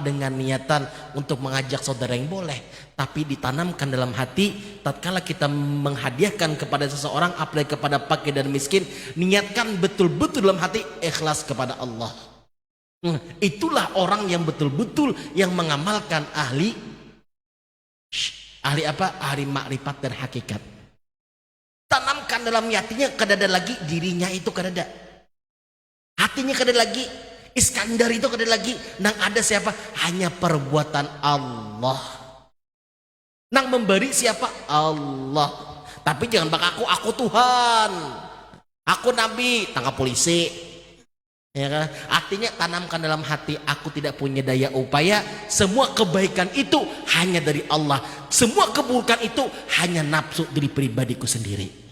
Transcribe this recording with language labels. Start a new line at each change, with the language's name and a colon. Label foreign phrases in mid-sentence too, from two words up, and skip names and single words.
Indonesian: Dengan niatan untuk mengajak saudara yang boleh. Tapi ditanamkan dalam hati, tatkala kita menghadiahkan kepada seseorang, apalagi kepada fakir dan miskin, niatkan betul-betul dalam hati, ikhlas kepada Allah. Itulah orang yang betul-betul yang mengamalkan ahli apa? Ahli makrifat dan hakikat. Tanamkan dalam hatinya,
Banjar: kadada lagi dirinya itu kadada. Hatinya kadada lagi. Iskandar itu kada lagi nang ada siapa? Hanya perbuatan Allah. Nang memberi siapa? Allah.
Indonesian: Tapi jangan bak aku Tuhan, aku nabi, tangkap polisi. Ya kan? Artinya tanamkan dalam hati, aku tidak punya daya upaya. Semua kebaikan itu hanya dari Allah. Semua keburukan itu hanya nafsu diri pribadiku sendiri.